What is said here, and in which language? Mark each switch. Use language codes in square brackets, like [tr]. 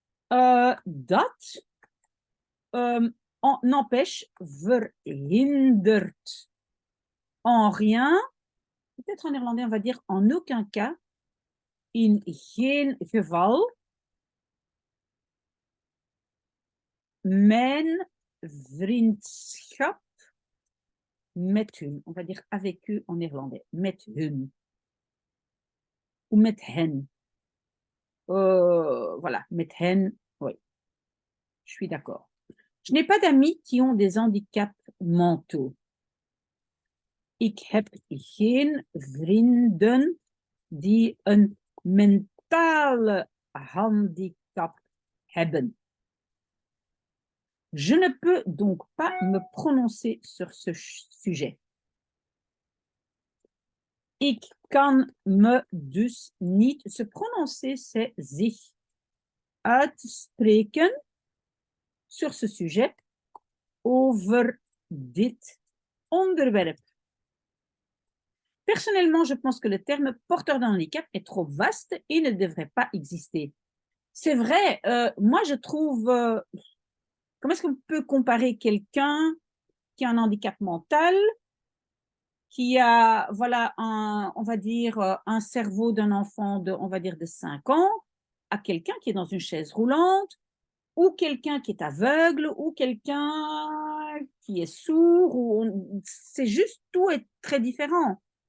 [fr] Dat n'empêche, verhindert en rien, peut-être en néerlandais on va dire en aucun cas, [nl] in geen geval, mijn vriendschap met hun. [fr] On va dire avec eux en néerlandais, [nl] met hun. [fr] Ou met hen. Voilà, met hen, oui. Je suis d'accord. Je n'ai pas d'amis qui ont des handicaps mentaux. [nl] Ik heb geen vrienden die een mentale handicap hebben. [fr] Je ne peux donc pas me prononcer sur ce sujet. [nl] Ik kan me dus niet, [fr] se prononcer, c'est [nl] zich uitspreken [fr] sur ce sujet, [nl] over dit onderwerp. [fr] Personnellement, je pense que le terme porteur d'un handicap est trop vaste et ne devrait pas exister. C'est vrai, moi je trouve, comment est-ce qu'on peut comparer quelqu'un qui a un handicap mental, qui a, voilà, on va dire, un cerveau d'un enfant de, on va dire, de 5 ans, à quelqu'un qui est dans une chaise roulante, ou quelqu'un qui est aveugle, ou quelqu'un qui est sourd, ou c'est juste, tout est très différent.